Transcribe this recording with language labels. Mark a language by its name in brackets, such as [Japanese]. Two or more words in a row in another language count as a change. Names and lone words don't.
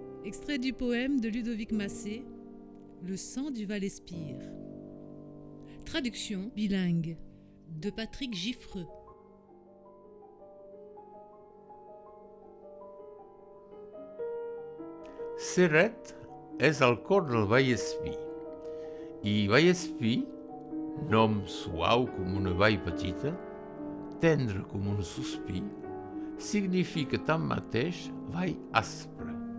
[French] Extrait du poème de Ludovic Massé, Le sang du Val-Espire. Traduction bilingue de Patrick Giffreux. [Catalan] Ceret és el cor del Vallespir. I Vallespir, nom suau com una vall petita, tendre com un sospir, significa tanmateix vall aspre.